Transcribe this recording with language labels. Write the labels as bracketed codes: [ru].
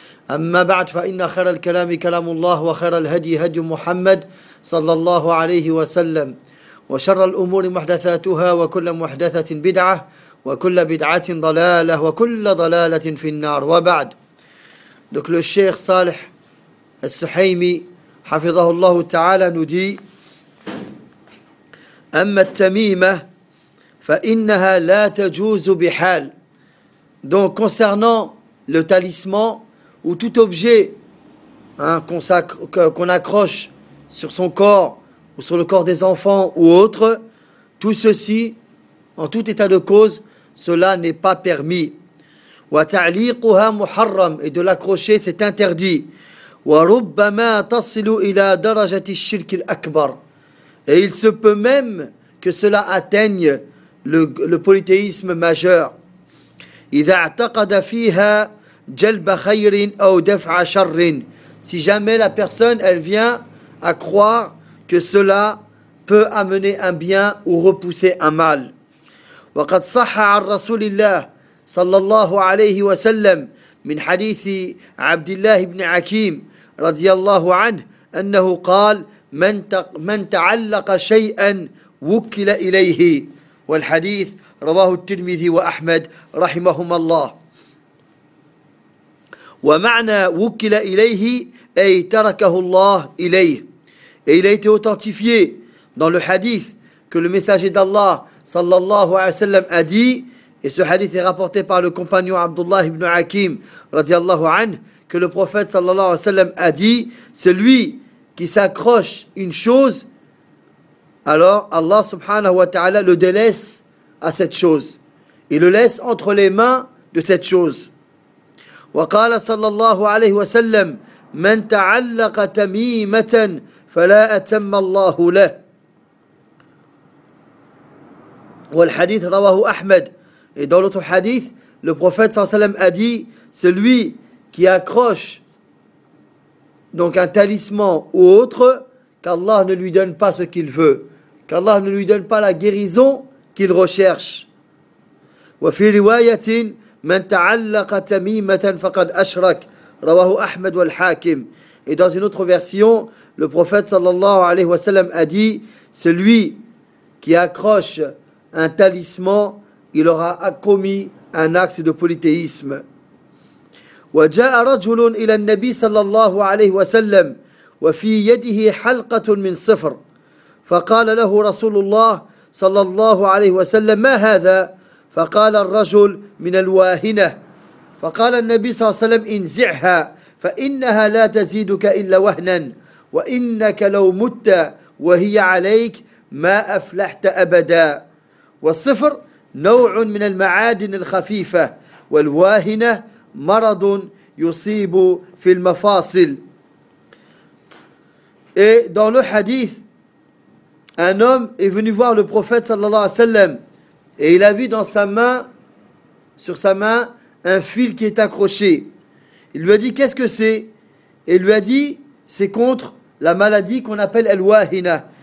[ar] أما بعد، فإن خير الكلام كلام الله وخير الهدي هدي محمد صلى الله عليه وسلم، وشر الأمور محدثاتها وكل محدثة بدعة وكل بدعة ضلالة وكل ضلالة في النار. وبعد، [fr] دوك لو [ar] الشيخ صالح السحيمي حفظه الله تعالى ندي: أما التميمة فإنها لا تجوز بحال. [fr] دونك concernant le talisman ou tout objet qu'on accroche sur son corps ou sur le corps des enfants ou autre, tout ceci, en tout état de cause, cela n'est pas permis. [ar] وَتَعْلِيقُهَا مُحَرَّمْ, [fr] et de l'accrocher, c'est interdit. [ar] وَرُبَّمَا تَصِلُ إِلَى دَرَجَةِ الشِّرْكِ الْأَكْبَرِ, [fr] et il se peut même que cela atteigne le polythéisme majeur. [ar] إِذَا اعْتَقَدَ فِيهَا جلب خير أو دفع شر, [fr] si jamais la personne elle vient à croire que cela peut amener un bien ou repousser un mal. [ar] وقد صح عن رسول الله صلى الله عليه وسلم من حديث عبد الله بن عكيم رضي الله عنه أنه قال: من تعلق شيئا وكل إليه. والحديث رواه الترمذي وأحمد رحمهما الله. ومعنى وكل إليه أي تركه الله إليه. [fr] Et il a été authentifié dans le hadith que le messager d'Allah sallallahu alayhi wa sallam a dit, et ce hadith est rapporté par le compagnon Abdullah ibn Hakim radiallahu anhu, que le prophète sallallahu alayhi wa sallam a dit: celui qui s'accroche une chose, alors Allah subhanahu wa ta'ala le délaisse à cette chose, il le laisse entre les mains de cette chose. [ar] وقال صلى الله عليه وسلم: من تعلق تميمة فلا أتم الله له. والحديث رواه أحمد. [fr] Et dans l'autre hadith, le prophète صلى الله عليه وسلم a dit: celui qui accroche donc un talisman ou autre, qu'Allah ne lui donne pas ce qu'il veut, qu'Allah ne lui donne pas la guérison qu'il recherche. [ar] وفي رواية: من تعلق تميمة فقد أشرك, رواه أحمد والحاكم. [fr] Et dans une autre version, le prophète sallallahu alayhi wa sallam a dit: celui qui accroche un talisman, il aura commis un acte de polythéisme. [ar] وجاء رجل إلى النبي صلى الله عليه وسلم وفي يده حلقة من صفر, فقال له رسول الله صلى الله عليه وسلم: ما هذا؟ فقال الرجل: من الواهنة. فقال النبي صلى الله عليه وسلم: انزعها فإنها لا تزيدك إلا وهنا, وإنك لو مت وهي عليك ما أفلحت أبدا. والصفر نوع من المعادن الخفيفة, والواهنة مرض يصيب في المفاصل. [fr] Et dans le hadith, un homme est venu voir le prophète صلى الله عليه وسلم, et il a vu dans sa main, sur sa main, un fil qui est accroché. Il lui a dit: qu'est-ce que c'est? Et il lui a dit: c'est contre la maladie qu'on appelle al-wahina.